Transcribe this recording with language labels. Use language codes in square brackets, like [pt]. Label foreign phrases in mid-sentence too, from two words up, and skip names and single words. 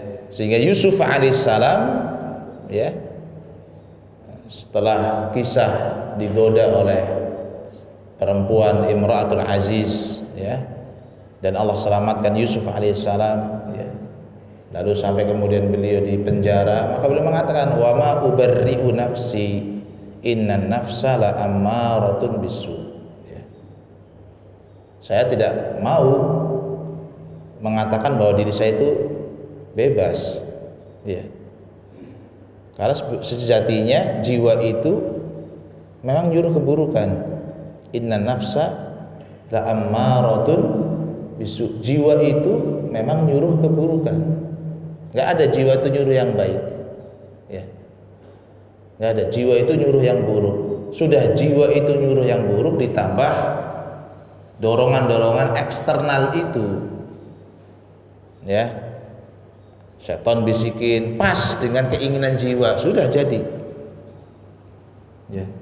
[id] Sehingga Yusuf alaihissalam, ya, setelah kisah digoda oleh perempuan Imra'atul Aziz, ya, dan Allah selamatkan Yusuf alaihissalam, ya, lalu sampai kemudian beliau di penjara, maka beliau mengatakan [ar] wa ma ubarri'u nafsi innan nafsa la ammaratun bisu, [id] ya. Saya tidak mau mengatakan bahwa diri saya itu bebas, ya, karena sejatinya jiwa itu memang nyuruh keburukan. [ar] Inna nafsa la ammaratun bisu, [id] jiwa itu memang nyuruh keburukan. Nggak ada jiwa itu nyuruh yang baik, ya, nggak ada. Jiwa itu nyuruh yang buruk. Sudah jiwa itu nyuruh yang buruk ditambah dorongan-dorongan eksternal itu, ya, setan bisikin pas dengan keinginan jiwa, sudah jadi, ya.